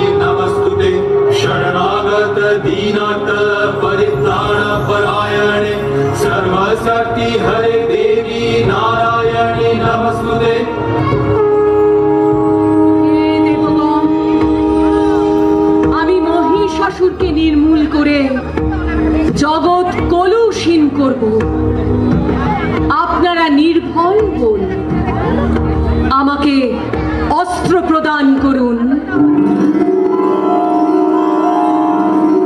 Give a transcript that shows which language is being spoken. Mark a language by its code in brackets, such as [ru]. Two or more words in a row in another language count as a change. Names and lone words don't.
[sa] नमस्तुते शरणागत दीनाथ परित्राण परायणे सर्वशक्ति हरे देवी नारायणी नमस्तुते [bn] আমি মহিষাসুরকে নির্মূল করে জগৎ কলুষীন করব। আপনারা নির্ভয় হন, আমাকে অস্ত্র প্রদান করুন।